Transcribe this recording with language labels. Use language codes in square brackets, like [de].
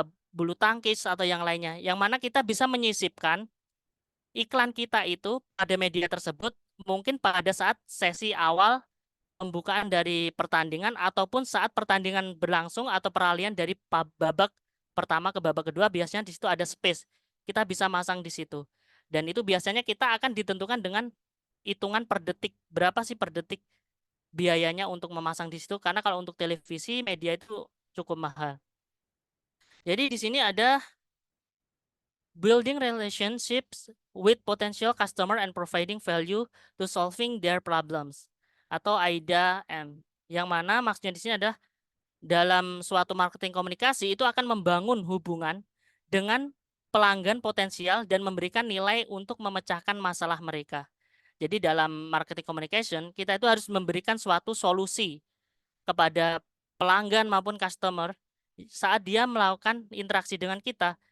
[id] bulu tangkis atau yang lainnya, yang mana kita bisa menyisipkan iklan kita itu pada media tersebut mungkin pada saat sesi awal pembukaan dari pertandingan ataupun saat pertandingan berlangsung atau peralihan dari babak pertama ke babak kedua, biasanya di situ ada space. Kita bisa masang di situ. Dan itu biasanya kita akan ditentukan dengan hitungan per detik. Berapa sih per detik biayanya untuk memasang di situ? Karena kalau untuk televisi media itu cukup mahal. Jadi di sini ada [en] building relationships with potential customer and providing value to solving their problems. [id] atau AIDA M. Yang mana maksudnya di sini adalah dalam suatu marketing komunikasi itu akan membangun hubungan dengan pelanggan potensial dan memberikan nilai untuk memecahkan masalah mereka. Jadi dalam marketing communication kita itu harus memberikan suatu solusi kepada pelanggan maupun customer saat dia melakukan interaksi dengan kita.